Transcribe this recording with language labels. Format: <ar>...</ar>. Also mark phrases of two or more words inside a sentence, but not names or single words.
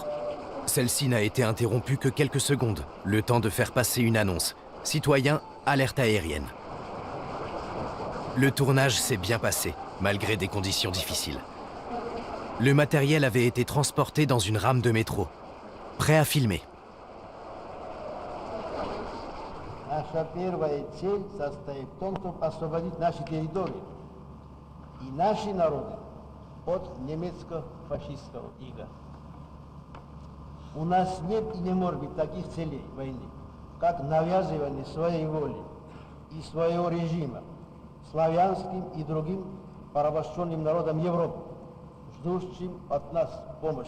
<fr>Celle-ci n'a été interrompue que quelques secondes, le temps de faire passer une annonce. Citoyens, alerte aérienne. Le tournage s'est bien passé, malgré des conditions difficiles. Le matériel avait été transporté dans une rame de métro, prêt à filmer.</fr> <ru>Наша первая цель состоит в том, чтобы освободить наши территории и наши народы от немецко-фашистского ига. У нас нет и не может быть таких целей войны, как навязывание своей воли и своего режима славянским и другим порабощенным народам Европы, ждущим от нас помощи.</ru>